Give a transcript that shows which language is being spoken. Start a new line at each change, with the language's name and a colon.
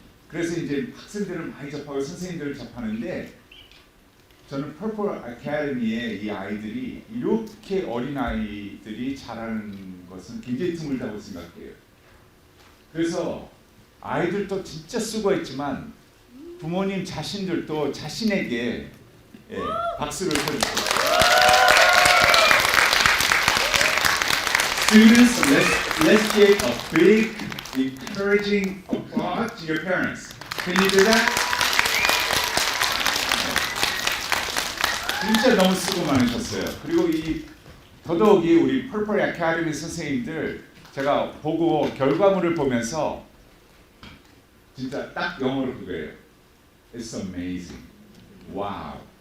Korean: 그래서 이제 학생들을 많이 접하고 선생님들을 접하는데 저는 퍼플아카데미의 이 아이들이 이렇게 어린 아이들이 잘하는 것은 굉장히 드물다고 생각해요. 그래서 아이들도 진짜 수고했지만 부모님 자신들도 자신에게 박수를 쳐주세요.
English: Students, let's give a big, encouraging applause to your parents. Can you do that?
Korean: 진짜 너무 수고 많으셨어요. 그리고 더더욱이 우리 퍼플 아카데미 선생님들 제가 보고 결과물을 보면서 진짜 딱 영어로 그거예요.
English: It's amazing. 와우.